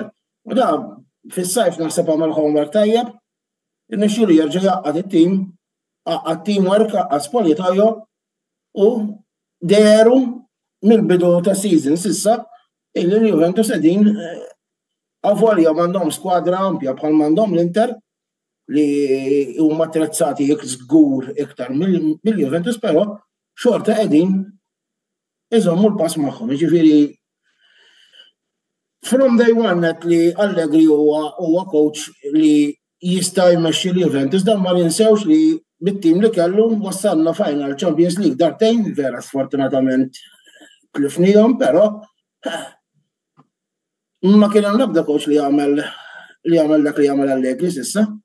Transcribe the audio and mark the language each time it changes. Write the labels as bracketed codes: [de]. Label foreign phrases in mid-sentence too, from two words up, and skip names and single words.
[mt] U da fis-sajf naħseb għamel homework tajjeb, irnexxielu jerġa' jaqqad it-tim, qaqqad teamwork, qaqqad spoljatojo u deru mill-bidu ta' season s'issa il-Juventus qegħdin avolja m'għandhom skwadra ampja bħal m'għandhom l-Inter li huma attrezzati żgur iktar mill-Juventus, però xorta qegħdin iżommu l-pass magħhom. Jiġifieri [en] from day one [mt] qed li Allegri huwa coach li jista' jmexxi l-Juventus, dan ma ninsewx li bit-tim li kellu wassalna final Champions League darbtejn, vera sfortunatament tlifnihom, però ma kien hemm l-ebda coach li jagħmel dak li jagħmel Allegri s'issa.